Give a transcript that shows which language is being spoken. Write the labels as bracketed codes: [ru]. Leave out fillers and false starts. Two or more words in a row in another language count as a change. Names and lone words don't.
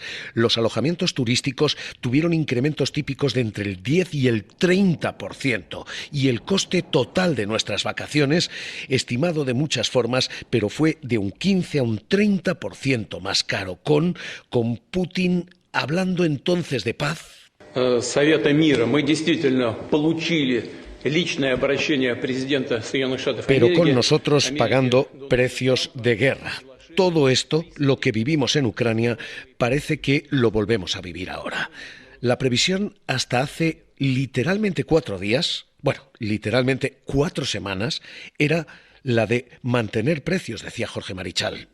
[es] Los alojamientos turísticos tuvieron incrementos típicos de entre el 10 y el 30%. Y el coste total de nuestras vacaciones, estimado de muchas formas, pero fue de un 15 a un 30% más caro, con Putin hablando entonces de paz. [ru] Совета мира, мы действительно получили личное обращение президента Соединенных Штатов Америки. [es] Pero con nosotros pagando precios de guerra. Todo esto, lo que vivimos en Ucrania, parece que lo volvemos a vivir ahora. La previsión hasta hace literalmente 4 días, literalmente 4 semanas, era la de mantener precios, decía Jorge Marichal.